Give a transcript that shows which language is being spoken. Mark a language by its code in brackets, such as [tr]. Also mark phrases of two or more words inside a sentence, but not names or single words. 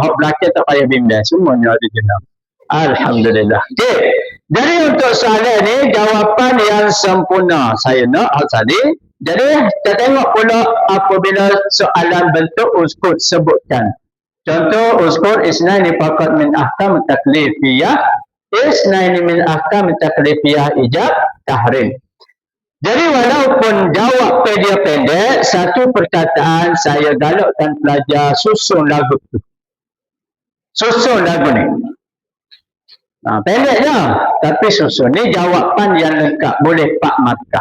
[ms] Hak belakang tak payah bimbang. Semuanya original. Alhamdulillah. Okay. Jadi untuk soalan ni, jawapan yang sempurna. Saya nak tadi. Jadi, kita tengok pula apabila soalan bentuk uskut sebutkan. Contoh, [ar] أسكت اثنين فقط من أحكام تكليفية. اثنين من أحكام تكليفية إيجاب تحريم. [ms] Jadi walaupun jawab dia pendek, satu perkataan saya galakkan pelajar susun lagu tu. Susun lagu ni. Pendek je, tapi susun. Ni jawapan yang lengkap. Boleh 4 markah.